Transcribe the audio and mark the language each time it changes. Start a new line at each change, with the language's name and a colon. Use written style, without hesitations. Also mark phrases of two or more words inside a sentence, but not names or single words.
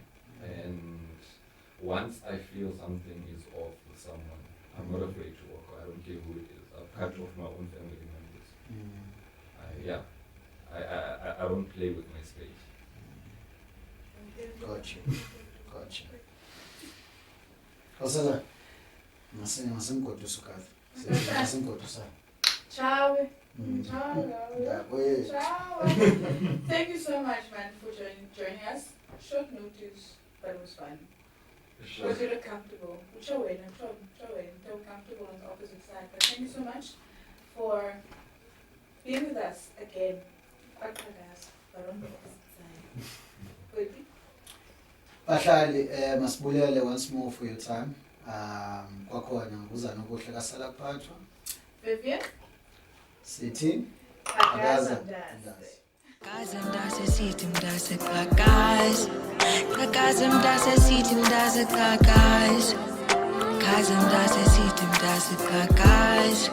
English: And once I feel something is off with someone, I'm not afraid to walk. I don't care who it is. I've cut off my own family members. I don't play with my space. Gotcha.
Zulu: Qhakaza, masingodusa kahle. Masingodusa.
English: Ciao. Yeah, wait. Ciao. Thank you so much, man, for joining us. Short notice, but it was fun. Sure. Was you look comfortable? Show it, feel comfortable on the opposite side. But thank you so much for being with us again. Qhakaza, but on the opposite side. Good.
Zulu: Bahlali, masibulele
English: once more for your time.
Zulu: Kwakhona nguza nokuhle kasala kuphathwa. Vivian? Sithi Qhakaza Mntase. Qhakaza Mntase sithi Mntase Qhakaza. Qhakaza Mntase sithi Mntase Qhakaza. Qhakaza Mntase sithi Mntase Qhakaza.